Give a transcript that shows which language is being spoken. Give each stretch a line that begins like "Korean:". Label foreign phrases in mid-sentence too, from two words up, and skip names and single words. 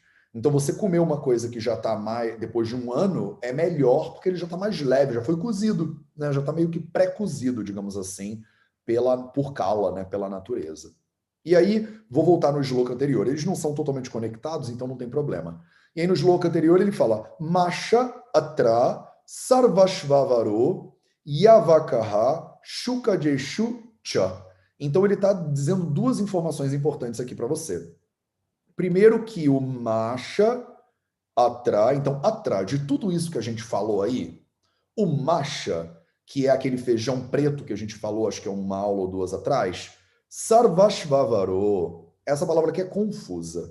Portuguese: Então você comer uma coisa que já está mais, depois de um ano, é melhor porque ele já está mais leve, já foi cozido, né? Já está meio que pré-cozido, digamos assim, por Kala, né? Pela natureza. E aí, vou voltar no shloka anterior. Eles não são totalmente conectados, então não tem problema. E aí no shloka anterior ele fala
Sanskrit: Masha atra sarvashvavaro yavakaha shukajeshu cha.
Portuguese: Então ele está dizendo duas informações importantes aqui para você. Primeiro que o
Sanskrit: Masha atra,
Portuguese: então atra, de tudo isso que a gente falou aí, o Masha, que é aquele feijão preto que a gente falou, acho que é uma aula ou duas atrás, Sarvashvavaro, essa palavra aqui é confusa.